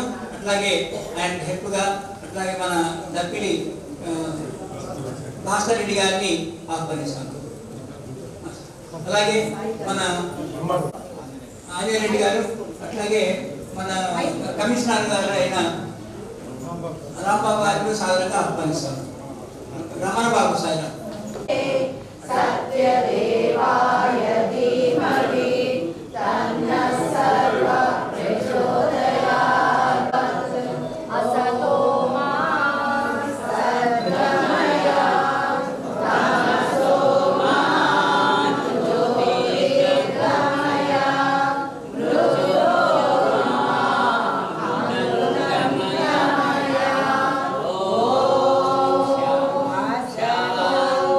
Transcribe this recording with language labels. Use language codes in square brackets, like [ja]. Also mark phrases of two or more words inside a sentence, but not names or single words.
[te] అట్లాగే ఆయన హెల్ప్గా అట్లాగే మన దప్పిలి భాస్కర్ రెడ్డి గారిని ఆహ్వానిస్తాం. అలాగే మన ఆంజనేయుడు గారు, అట్లాగే మన కమిషనర్ గారు అయిన రాంబాబు గారిని సాధారణంగా ఆహ్వానిస్తాం. రమణ బాబు సార్ [sa] सत्यदेवाय धीमहि तन्नः सर्वः प्रचोदयात् असतो मा सद्गमय तमसो मा ज्योतिर्गमय मृत्योर्गमय ॐ शान्ति